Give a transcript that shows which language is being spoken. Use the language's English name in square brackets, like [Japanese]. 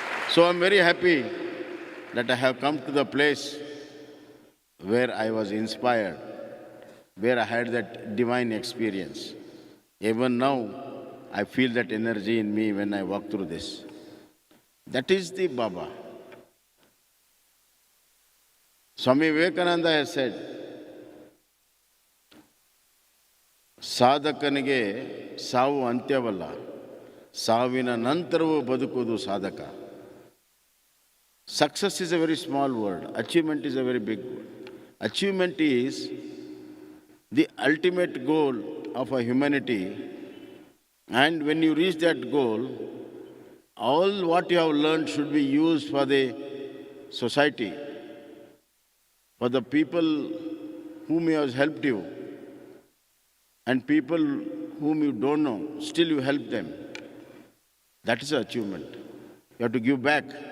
[English] So I'm very happy that I have come to the place where I was inspired, where I had that divine experience. Even now, I feel that energy in me when I walk through this. That is the Baba. [Kannada] Swami Vivekananda [English] has said, [Kannada] ಸಾಧಕನಿಗೆ ಸಾವು ಅಂತ್ಯವಲ್ಲ, ಸಾವಿನ ನಂತರವೂ ಬದುಕುವುದು ಸಾಧಕ. [English] Success is a very small word. Achievement is a very big word. Achievement is the ultimate goal of a humanity. And when you reach that goal, all what you have learned should be used for the society, for the people whom he has helped you, and people whom you don't know, still you help them. That is an achievement. You have to give back.